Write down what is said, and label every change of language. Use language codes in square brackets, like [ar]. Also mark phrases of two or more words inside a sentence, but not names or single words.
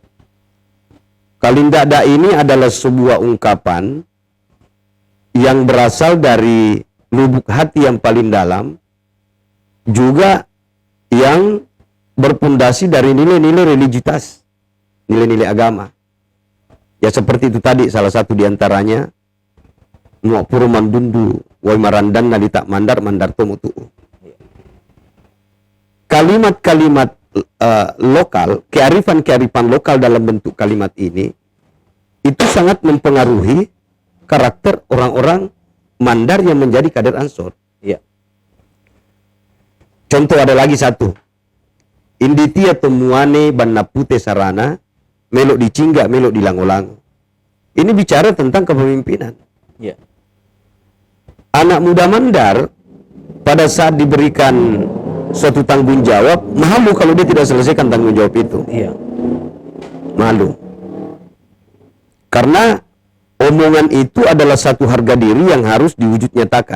[id] Kalindada ini adalah sebuah ungkapan yang berasal dari lubuk hati yang paling dalam, juga yang berpondasi dari nilai-nilai religiusitas, nilai-nilai agama. Ya seperti itu tadi, salah satu diantaranya [mdr] muapuro mandundu wai marandan nalita mandar tomo tu'u. [id] Kalimat-kalimat lokal, kearifan-kearifan lokal dalam bentuk kalimat ini itu sangat mempengaruhi karakter orang-orang Mandar yang menjadi kader Ansor. Iya. Contoh ada lagi satu. [mdr] Inditia temuane banna pute sarana, melok dicingga, melok dilangolang. [id] Ini bicara tentang kepemimpinan. Iya. Anak muda Mandar pada saat diberikan suatu tanggung jawab, malu kalau dia tidak selesaikan tanggung jawab itu. Iya. Malu. Karena omongan itu adalah satu harga diri yang harus diwujud nyatakan.